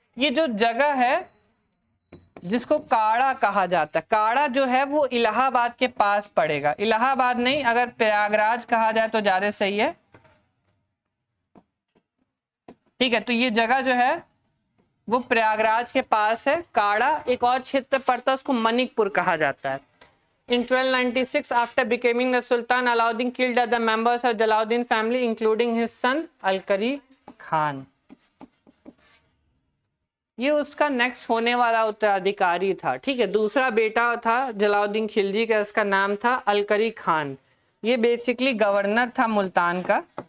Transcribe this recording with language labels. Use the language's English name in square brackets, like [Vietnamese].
[Hindi] ये जो जगह है जिसको काड़ा कहा जाता है, काड़ा जो है वो इलाहाबाद के पास पड़ेगा, इलाहाबाद नहीं, अगर प्रयागराज कहा जाए तो ज्यादा सही है, ठीक है। तो ये जगह जो है वो प्रयागराज के पास है, काड़ा। एक और क्षेत्र पड़ता है उसको मणिकपुर कहा जाता है। [English] In 1296, after becoming the Sultan, Alauddin killed other members of Jalaluddin family, including his son Alkari Khan. [Hindi] ये उसका नेक्स्ट होने वाला उत्तराधिकारी था, ठीक है। दूसरा बेटा था जलालुद्दीन खिलजी का, इसका नाम था अलकरी खान। ये बेसिकली गवर्नर था मुल्तान का।